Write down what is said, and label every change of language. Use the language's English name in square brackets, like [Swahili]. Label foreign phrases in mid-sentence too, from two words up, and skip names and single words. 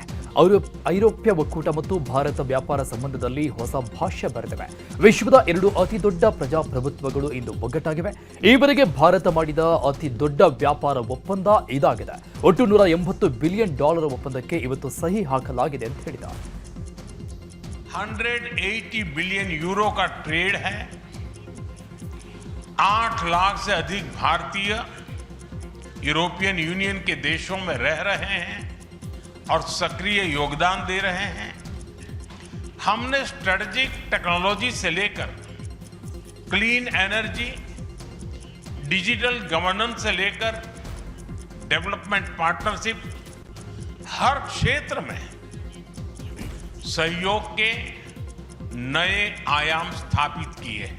[Kannada] ಐರೋಪ್ಯ ಒಕ್ಕೂಟ ಮತ್ತು ಭಾರತ ವ್ಯಾಪಾರ ಸಂಬಂಧದಲ್ಲಿ ಹೊಸ ಭಾಷ್ಯ ಬರೆದಿವೆ. ವಿಶ್ವದ 2 ಅತಿ ದೊಡ್ಡ ಪ್ರಜಾಪ್ರಭುತ್ವಗಳು ಇಂದು ಒಗ್ಗಟ್ಟಾಗಿವೆ. ಈವರೆಗೆ ಭಾರತ ಮಾಡಿದ ಅತಿ ದೊಡ್ಡ ವ್ಯಾಪಾರ ಒಪ್ಪಂದ ಇದಾಗಿದೆ. ಒಟ್ಟು $180 ಬಿಲಿಯನ್ ಒಪ್ಪಂದಕ್ಕೆ ಇವತ್ತು ಸಹಿ ಹಾಕಲಾಗಿದೆ ಅಂತ ಹೇಳಿದ್ದಾರೆ. [Hindi] 180 बिलियन यूरो का ट्रेड है. 8 लाख से अधिक भारतीय यूरोपियन यूनियन के देशों में रह रहे हैं और सक्रिय योगदान दे रहे हैं. हमने [English] strategic technology [Hindi] से लेकर [English] clean energy, digital governance [Hindi] से लेकर [English] development partnership, [Hindi] हर क्षेत्र में सहयोग के नए आयाम स्थापित किए हैं.